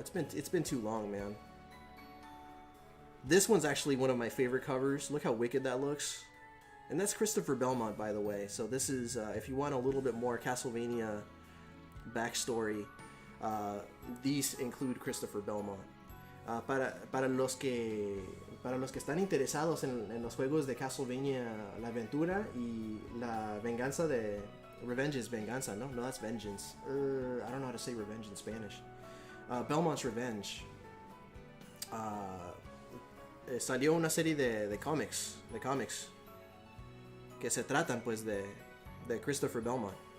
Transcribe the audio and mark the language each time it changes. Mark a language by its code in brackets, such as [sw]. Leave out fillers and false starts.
[en] It's been too long, man. This one's actually one of my favorite covers. Look how wicked that looks. And that's Christopher Belmont, by the way. So this is, if you want a little bit more Castlevania backstory, these include Christopher Belmont. [es] Para los que están interesados en los juegos de Castlevania La Aventura y la venganza de... [en] Revenge is venganza, no? No, that's vengeance. I don't know how to say revenge in Spanish. Belmont's Revenge. [es] Salió una serie de cómics que se tratan pues de Christopher Belmont.